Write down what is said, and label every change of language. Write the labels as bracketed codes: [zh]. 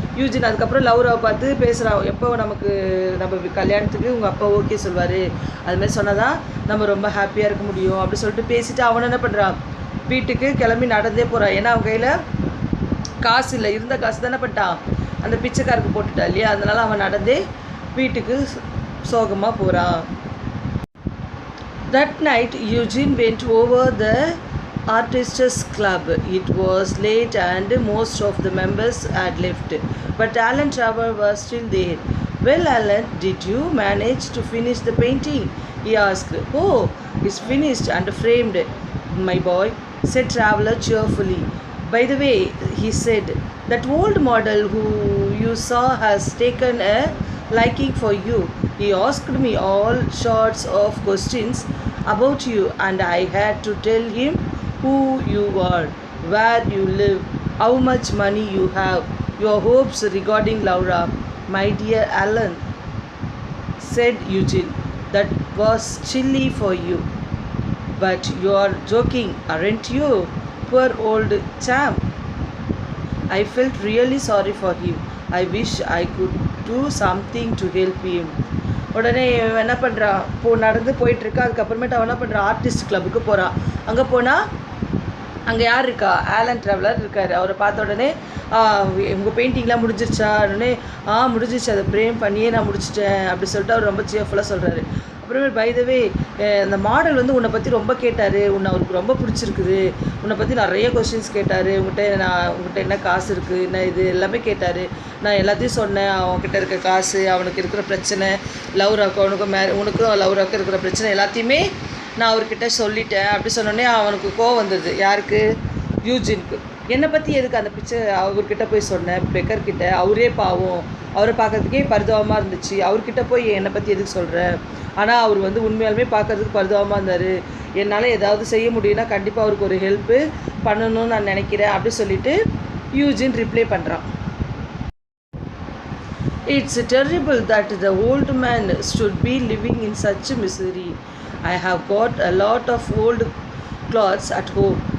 [ta] Eugene அதுக்கப்புறம் லவ்ராவை பார்த்து பேசுகிறான், எப்போ நம்ம கல்யாணத்துக்கு உங்கள் அப்பா ஓகே சொல்வார், அதுமாதிரி சொன்னால் தான் நம்ம ரொம்ப ஹாப்பியாக இருக்க முடியும் அப்படி சொல்லிட்டு பேசிவிட்டு அவனை என்ன பண்ணுறான், வீட்டுக்கு கிளம்பி நடந்தே போகிறான். ஏன்னா அவன் கையில் காசு இல்லை, இருந்த காசு தானே பண்ணிட்டான் அந்த பிச்சைக்காருக்கு போட்டுட்டா இல்லையா. அதனால் அவன் நடந்தே வீட்டுக்கு சோகமாக போகிறான். [en] That night Eugene went over the Artists Club. It was late and most of the members had left, but Alan Traver was still there. Well, Alan, did you manage to finish the painting? He asked. Oh, it's finished and framed, my boy, said Traveler cheerfully. By the way, he said, that old model who you saw has taken a liking for you. He asked me all sorts of questions about you and I had to tell him who you are, where you live, how much money you have, your hopes regarding Laura. My dear Alan, said Eugene, that was chilly for you. But you are joking, aren't you? Poor old chap. I felt really sorry for him. I wish I could do something to help him. [ta] உடனே என்ன பண்ணுறான், நடந்து போயிட்டுருக்கா. அதுக்கப்புறமேட்டு அவன் என்ன பண்ணுறான், artist கிளப்புக்கு போகிறான். அங்கே போனால் அங்கே யார் இருக்கா, ஆலன் ட்ராவலர் இருக்கார். அவரை பார்த்த உடனே உங்கள் பெயிண்டிங்லாம் முடிஞ்சிருச்சா உடனே முடிஞ்சிச்சு, அதை ப்ரேம் பண்ணியே நான் முடிச்சிட்டேன் அப்படி சொல்லிட்டு அவர் ரொம்ப சியர்ஃபுல்லாக சொல்கிறாரு. அப்புறமே [en] by the way, [ta] அந்த மாடல் வந்து உன்னை பற்றி ரொம்ப கேட்டார், உன்னை அவருக்கு ரொம்ப பிடிச்சிருக்குது, உன்னை பற்றி நிறைய கொஸ்டின்ஸ் கேட்டார், உங்கள்கிட்ட என்ன காசு இருக்குது, என்ன இது எல்லாமே கேட்டார். நான் எல்லாத்தையும் சொன்னேன், அவன்கிட்ட இருக்க காசு, அவனுக்கு இருக்கிற பிரச்சனை, லவ்ராக்கும் உனக்கும் லவ்ராக்கும் இருக்கிற பிரச்சனை எல்லாத்தையுமே நான் அவர்கிட்ட சொல்லிட்டேன் அப்படி சொன்னோடனே அவனுக்கு கோவம் வந்துடுது. யாருக்கு, யூஜினுக்கு. என்னை பற்றி எதுக்கு அந்த பிக்சர் அவர்கிட்ட போய் சொன்னேன், பெக்கர்கிட்ட? அவரே பாவம், அவரை பார்க்கறதுக்கே பரிதாபமாக இருந்துச்சு, அவர்கிட்ட போய் என்னை பற்றி எதுக்கு சொல்கிறேன்? ஆனால் அவர் வந்து உண்மையாலுமே பார்க்கறதுக்கு பரிதாபமாக இருந்தார். என்னால் ஏதாவது செய்ய முடியும்னா கண்டிப்பாக அவருக்கு ஒரு ஹெல்ப்பு பண்ணணும்னு நான் நினைக்கிறேன் அப்படி சொல்லிட்டு யூஜின் ரிப்ளை பண்ணுறான். [en] It's terrible that the old man should be living in such misery. I have got a lot of old clothes at home.